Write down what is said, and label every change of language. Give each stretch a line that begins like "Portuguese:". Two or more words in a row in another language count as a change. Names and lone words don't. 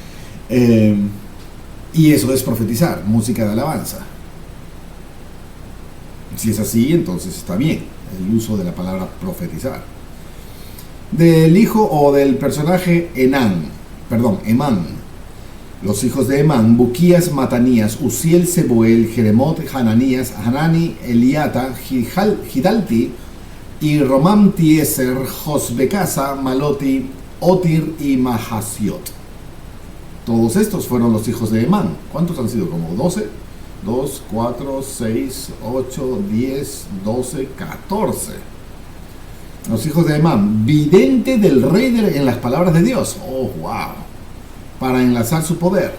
Spanish: Y eso es profetizar, música de alabanza. Si es así, entonces está bien el uso de la palabra profetizar. Del hijo o del personaje Emán, los hijos de Emán, Buquías, Matanías, Uziel, Seboel, Jeremot, Hananías, Hanani, Eliata, Gidalti, y Romam, Tieser, Josbecasa, Maloti, Otir y Mahasiot. Todos estos fueron los hijos de Emán. ¿Cuántos han sido? Como 12. 2, 4, 6, 8, 10, 12, 14. Los hijos de Emán, vidente del rey en las palabras de Dios. Oh, wow. Para enlazar su poder.